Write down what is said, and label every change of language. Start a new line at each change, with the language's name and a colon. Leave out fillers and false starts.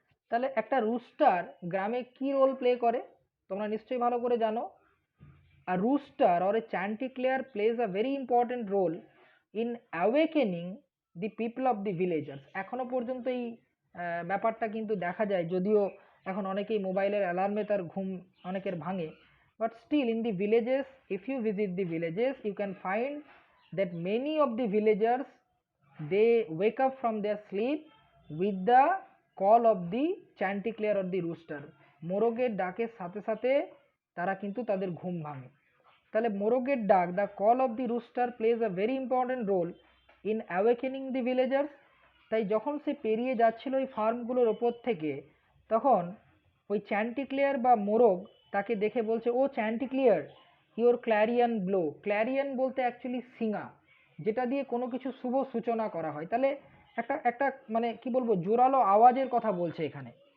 Bangla: তাহলে একটা রুস্টার গ্রামে কি রোল প্লে করে তোমরা নিশ্চয়ই ভালো করে জানো।
English: A rooster or a chanticleer plays a very important role in awakening the people of the villagers.
Bangla: এখনো পর্যন্ত এই ব্যাপারটা কিন্তু দেখা যায়, যদিও এখন অনেকেই মোবাইলের অ্যালার্মে তার ঘুম অনেকের ভাঙে,
English: but still in the villages, if you visit the villages, you can find that many of the villagers, they wake up from their sleep with the call of the chanticleer or the rooster,
Bangla: মোরগের ডাকের সাথে সাথে তারা কিন্তু তাদের ঘুম ভাঙে। তাহলে মোরগের ডাক,
English: The call of the rooster plays a very important role in awakening the villagers.
Bangla: তাই যখন সে পেরিয়ে যাচ্ছিল ওই ফার্মগুলোর ওপর থেকে, তখন ওই চ্যান্টিক্লেয়ার বা মোরগ তাকে দেখে বলছে,
English: O Chanticleer, your clarion blow,
Bangla: ক্ল্যারিয়ান বলতে অ্যাকচুয়ালি সিঙা, যেটা দিয়ে কোনো কিছু শুভ সূচনা করা হয়। তাহলে একটা একটা মানে কি বলবো, জোরালো আওয়াজের কথা বলছে এখানে।